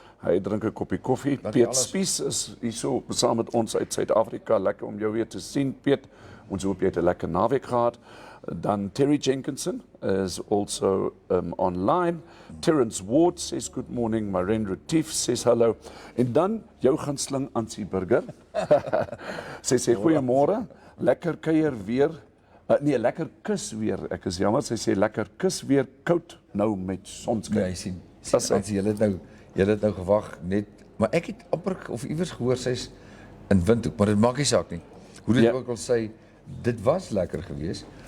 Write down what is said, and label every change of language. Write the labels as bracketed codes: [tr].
[af] Hy drink 'n koppie koffie. Piet Spies is hierso saam met ons uit Suid-Afrika. Lekker om jou weer te sien, Piet. Ons hoop jy het 'n lekker naweek gehad. [en] Dan Terry Jenkinson is also online. Terence Ward says good morning. [af] Maren Retief [en] says hello. [af] En dan jou gunsteling Ansie Burger. Sy sê goeiemôre. Lekker kuier weer. Nee, lekker kus weer. Ek is jammer, sy sê lekker kus weer koud nou met sonskyn. Ja, sien. Ansie, jy het nou gewag net, maar ek het amper of iewers gehoor sy's in Windhoek, maar dit maak nie saak nie. Hoe dit ook al sê, dit was lekker geweest.